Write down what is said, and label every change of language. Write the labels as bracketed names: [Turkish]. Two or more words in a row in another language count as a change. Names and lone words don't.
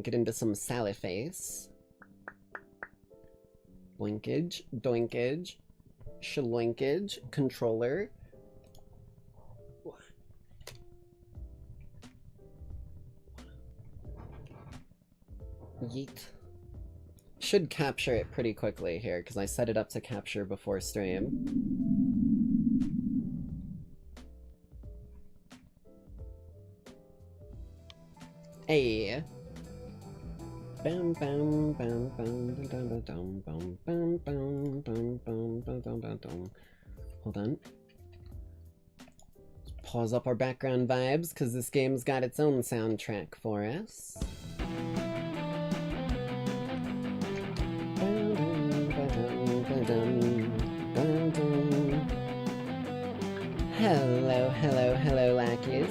[English] Get into some Sally Face. Blinkage, doinkage, shaloinkage, controller. Yeet. Should capture it pretty quickly here, because I set it up to capture before stream. Hey. Bam bam bam bam bam bam bam bam bam bam bam bam bam bam. Hold on. Pause up our background vibes, because this game's got its own soundtrack for us. Hello, hello, hello, Lackeys.